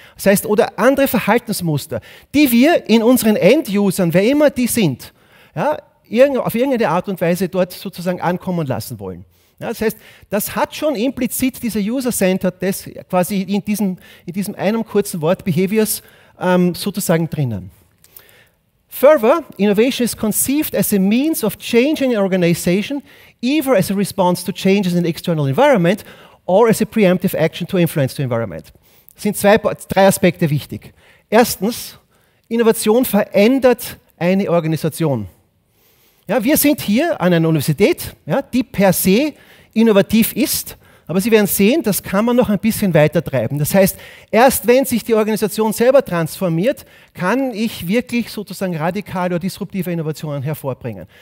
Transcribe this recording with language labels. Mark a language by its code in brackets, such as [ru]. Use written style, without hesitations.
[de] Das heißt, oder andere Verhaltensmuster, die wir in unseren End-Usern, wer immer die sind, auf irgendeine Art und Weise dort sozusagen ankommen lassen wollen. Ja, das heißt, das hat schon implizit dieser User-Centered, das quasi in diesem einem kurzen Wort Behaviors sozusagen drinnen. [en] Further, innovation is conceived as a means of changing an organization, either as a response to changes in the external environment or as a preemptive action to influence the environment. [de] Es sind drei Aspekte wichtig. Erstens, Innovation verändert eine Organisation. Ja, wir sind hier an einer Universität, ja, die per se innovativ ist, aber Sie werden sehen, das kann man noch ein bisschen weiter treiben. Das heißt, erst wenn sich die Organisation selber transformiert, kann ich wirklich sozusagen radikale oder disruptive Innovationen hervorbringen.